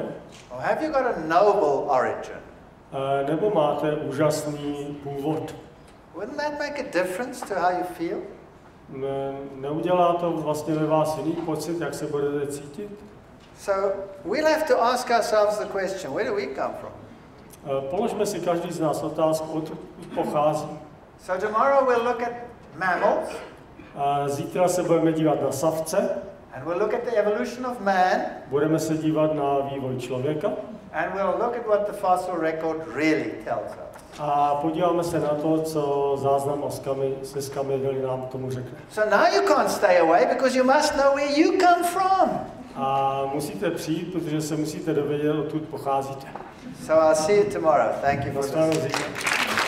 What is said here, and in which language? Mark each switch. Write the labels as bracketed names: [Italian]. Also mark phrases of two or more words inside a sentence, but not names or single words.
[English] Or have you got a noble origin? [Czech] Nebo máte úžasný původ? [English] Wouldn't that make a difference to how you feel? [Czech] Neudělá to vlastně ve vás jiný pocit, jak se budete cítit? [English] So we'll have to ask ourselves the question, where do we come from? [Czech] Položme si každý z nás otázku, odkud pochází. [English] So tomorrow we'll look at mammals. [Czech] Zítra se budeme dívat na savce. [English] And we'll look at the evolution of man. [Czech] Budeme se dívat na vývoj člověka. [English] And we'll look at what the fossil record really tells us. [Czech] A podíváme se na to, co záznam se skamilili nám k tomu řekne. [English] So now you can't stay away because you must know where you come from. [Czech] A musíte přijít, protože se musíte dovědět, odkud pocházíte. [English] So I'll see you tomorrow. Thank you for listening.